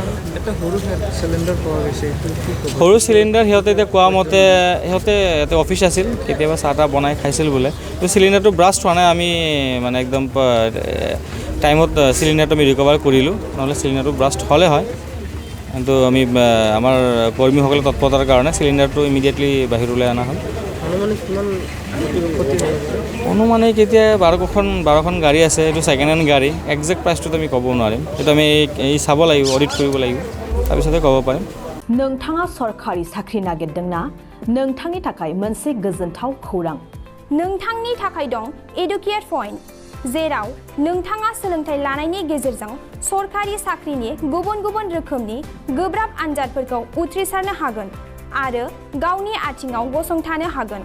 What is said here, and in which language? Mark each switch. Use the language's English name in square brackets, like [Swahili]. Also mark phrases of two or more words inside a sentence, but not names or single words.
[Assamese] সৰু চিলিণ্ডাৰ সিহঁতে এতিয়া কোৱা মতে সিহঁতে ইয়াতে অফিচ আছিল কেতিয়াবা চাহ তাহ বনাই খাইছিল বোলে তো চিলিণ্ডাৰটো ব্ৰাষ্ট হোৱা নাই আমি মানে একদম টাইমত চিলিণ্ডাৰটো আমি ৰিকভাৰ কৰিলোঁ নহ'লে চিলিণ্ডাৰটো ব্ৰাষ্ট হ'লে হয় কিন্তু আমি আমাৰ কৰ্মীসকলে তৎপৰতাৰ কাৰণে চিলিণ্ডাৰটো ইমিডিয়েটলি বাহিৰলৈ অনা হ'ল অনুমানে কেতিয়া 12খন গাড়ী আছে এইটো [English] second hand [Assamese] গাড়ী একজেক্ট প্ৰাইচটোতো আমি ক'ব নোৱাৰিম এইটো আমি এই চাব লাগিব অডিট কৰিব লাগিব তাৰপিছতে ক'ব পাৰিম [Bodo] नोंथाङा सरकारि साख्रि नागिरदोंना नोंथांनि थाखाय मोनसे गोजोनथाव खौरां नोंथांनि थाखाय दं एडुकेट पॉइंट जेराव नोंथाङा सोलोंथाइ लानायनि गेजेरजों सरकारि साख्रिनि गुबुन गुबुन रोखोमनि गोब्राब आनजादफोरखौ उथ्रिसारनो हागोन आरो गावनि आथिङाव गसंथानो हागोन